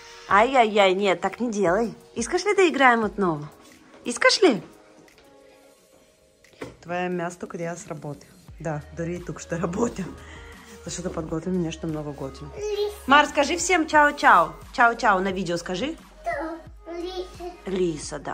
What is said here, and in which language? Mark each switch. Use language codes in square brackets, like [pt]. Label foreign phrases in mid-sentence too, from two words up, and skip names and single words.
[ru] Ай-яй-яй, нет, так не делай. [bg] Искаш ли да играем отново? Искаш ли? Това е място, къде аз работя. Да, дори и тук ще работя. Защото подготвим нещо много готино. [ru] Мар, скажи всем чао-чао. Чао-чао на видео скажи. Лиса. Лиса, да.